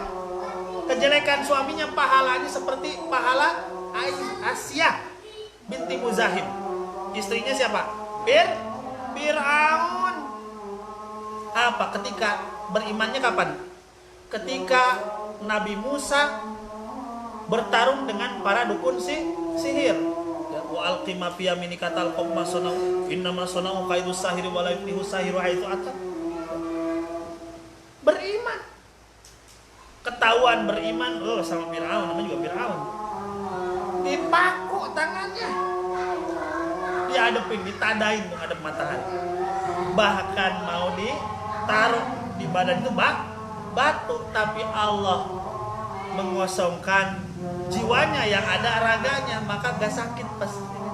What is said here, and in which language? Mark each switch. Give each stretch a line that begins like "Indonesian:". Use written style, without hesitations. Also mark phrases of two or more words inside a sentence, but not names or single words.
Indonesian: Kejelekan suaminya, pahalanya seperti pahala Asyah binti Muzahim. Istrinya siapa? Fir'aun. Apa? Ketika berimannya kapan? Ketika Nabi Musa bertarung dengan para dukun sihir.
Arabic: وألق ما في يمينك تلقف ما صنعوا إنما صنعوا كيد ساحر ولا يفلح الساحر حيث أتى.
Indonesian: Beriman. Ketahuan beriman sama Fir'aun, namanya juga Fir'aun. Dipaku tangannya. Diadepin, ditadain menghadap matahari. Bahkan mau ditaruh di badan itu batu, tapi Allah mengosongkan jiwanya yang ada raganya, maka gak sakit pas ini.